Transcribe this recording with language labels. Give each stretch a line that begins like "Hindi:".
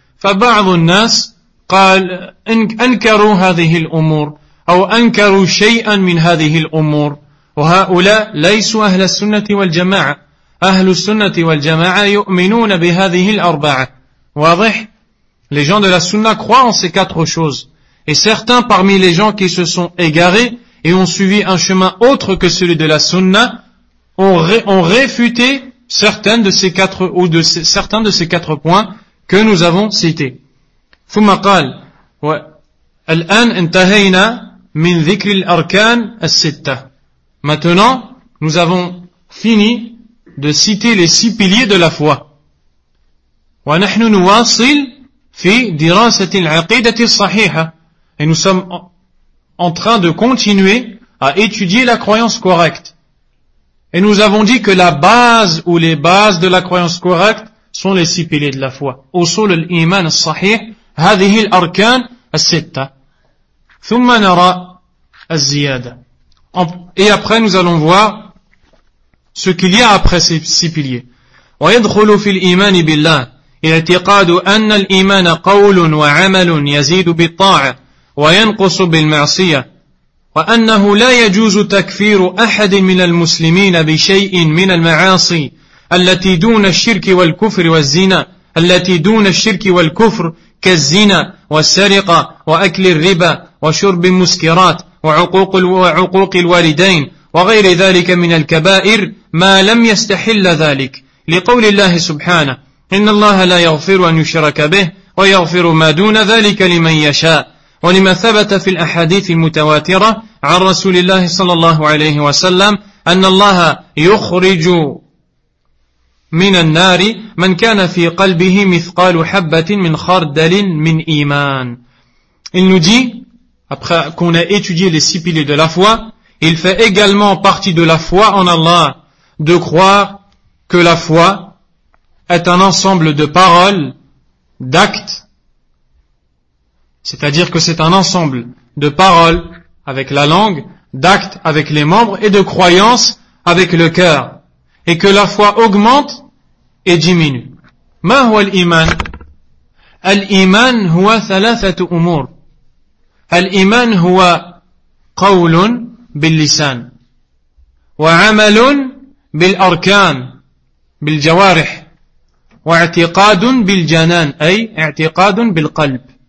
Arabic: فبعض الناس قال انكروا هذه الامور او انكروا شيئا من هذه الامور وهؤلاء ليسوا اهل السنة والجماعة اهل السنة والجماعة يؤمنون بهذه الاربعة. واضح.
French: Les gens de la sunna croient en ces quatre choses. Et certains parmi les gens qui se sont égarés et ont suivi un chemin autre que celui de la sunna ont réfuté certains de ces quatre points que nous avons cités.
Arabic: ثم قال الآن انتهينا من ذكر الأركان الستة.
French: Maintenant, nous avons fini de citer les six piliers de la foi.
Arabic: ونحن نواصل في دراسة العقيدة الصحيحة.
French: Et nous sommes en train de continuer à étudier la croyance correcte. Et nous avons dit que la base ou les bases de la croyance correcte sont les six piliers de la foi.
Arabic: أصول الإيمان الصحيح هذه الأركان الستة. ثم نرى الزيادة.
French: Et après nous allons voir ce qu'il y a après ces six piliers.
Arabic: ويدخل في الإيمان بالله اعتقاد أن الإيمان قول وعمل يزيد بالطاعة وينقص بالمعصية وأنه لا يجوز تكفير أحد من المسلمين بشيء من المعاصي التي دون الشرك والكفر والزنا التي دون الشرك والكفر كالزنا والسرقة وأكل الربا وشرب المسكرات وعقوق الوالدين وغير ذلك من الكبائر ما لم يستحل ذلك لقول الله سبحانه إن الله لا يغفر أن يشرك به ويغفر ما دون ذلك لمن يشاء ولما ثبت في الأحاديث المتواترة عن رسول الله صلى الله عليه وسلم أن الله يخرج من النار من كان في قلبه مثقال حبة من خردل من إيمان.
French: Il nous dit, après qu'on ait étudié les six piliers de la foi, il fait également partie de la foi en Allah de croire que la foi est un ensemble de paroles, d'actes, c'est-à-dire que c'est un ensemble de paroles avec la langue, d'actes avec les membres et de croyances avec le cœur, et que la foi augmente et diminue.
Arabic: ما هو الإيمان؟ الإيمان هو ثلاثة أمور. الإيمان هو قول باللسان وعمل بالأركان بالجوارح واعتقاد بالجنان أي اعتقاد بالقلب.